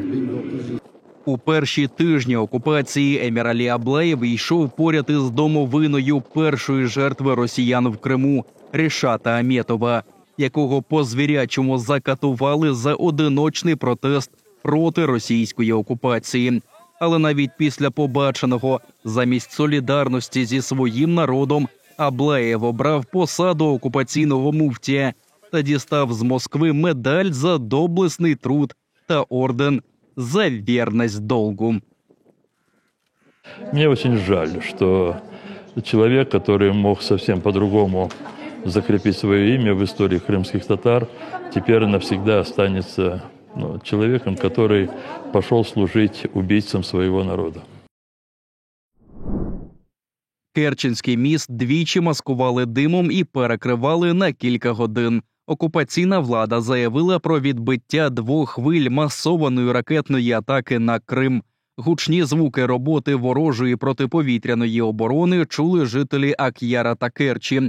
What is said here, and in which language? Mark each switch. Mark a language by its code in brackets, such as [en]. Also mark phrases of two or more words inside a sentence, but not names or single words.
[uk] У перші тижні окупації Еміралі Аблаєв йшов поряд із домовиною першої жертви росіян в Криму – Рішата Аметова, якого по-звірячому закатували за одиночний протест проти російської окупації. Але навіть після побаченого, замість солідарності зі своїм народом, Аблаєв обрав посаду окупаційного муфтія та дістав з Москви медаль за доблесний труд та орден [ru] за верность долгу. Мне очень жаль, что человек, который мог совсем по-другому закрепить свое имя в истории крымских татар, теперь навсегда останется человеком, который пошел служить убийцам своего народа. [uk] Керченський міст двічі маскували димом і перекривали на кілька годин. Окупаційна влада заявила про відбиття 2 хвиль масованої ракетної атаки на Крим. Гучні звуки роботи ворожої протиповітряної оборони чули жителі Ак'яра та Керчі.